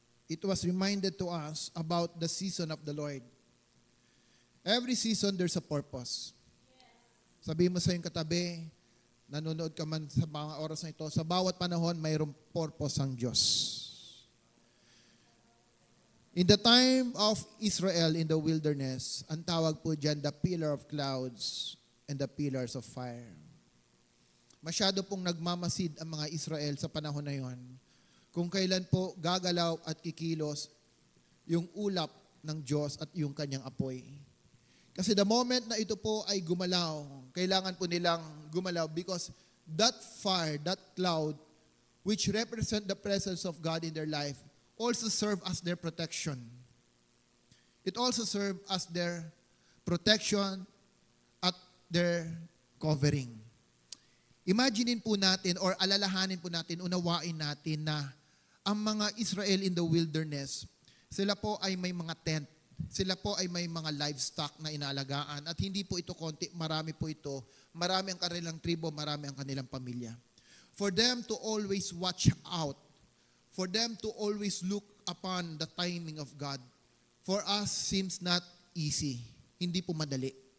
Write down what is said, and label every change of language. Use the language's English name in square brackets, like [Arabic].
[English] It was reminded to us about the season of the Lord. Every season, there's a purpose. [Filipino] Sabihin mo sa iyong katabi, nanonood ka man sa mga oras na ito, sa bawat panahon, mayroong purpose ang Diyos. [English] In the time of Israel in the wilderness, [Filipino] ang tawag po dyan, [English] the pillar of clouds and the pillars of fire. [Filipino] Masyado pong nagmamasid ang mga Israel sa panahon na yon. Kung kailan po gagalaw at kikilos yung ulap ng Diyos at yung kanyang apoy. Kasi [English] the moment [Filipino] na ito po ay gumalaw, kailangan po nilang gumalaw [English] because that fire, that cloud, which represent the presence of God in their life, also serve as their protection. It also serve as their protection at their covering. [Filipino] Imaginein po natin or alalahanin po natin, unawain natin na ang mga Israel [English] in the wilderness, [Filipino] sila po ay may mga tent, sila po ay may mga livestock na inaalagaan at hindi po ito konti, marami po ito, marami ang kanilang tribo, marami ang kanilang pamilya. [English] For them to always watch out, for them to always look upon the timing of God, for us seems not easy, [Filipino] hindi po madali.